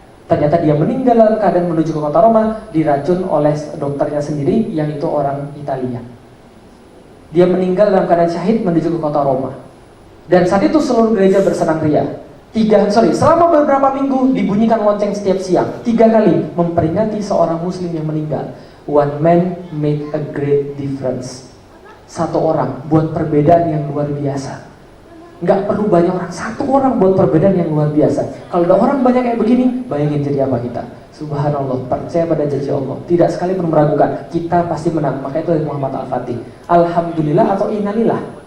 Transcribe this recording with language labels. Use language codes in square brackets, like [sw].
[id] Ternyata dia meninggal dalam keadaan menuju ke kota Roma, diracun oleh dokternya sendiri yang itu orang Italia. Dia meninggal dalam keadaan syahid menuju ke kota Roma. Dan saat itu seluruh gereja bersenang ria. Selama beberapa minggu dibunyikan lonceng setiap siang 3 kali memperingati seorang muslim yang meninggal. [en] One man made a great difference. [id] Satu orang buat perbedaan yang luar biasa. Nggak perlu banyak orang, satu orang buat perbedaan yang luar biasa. Kalau ada orang banyak kayak begini, bayangin jadi apa kita. Subhanallah, percaya pada janji Allah, tidak sekali pun meragukan, kita pasti menang. Maka itu dari Muhammad Al-Fatih. Alhamdulillah atau innalillah?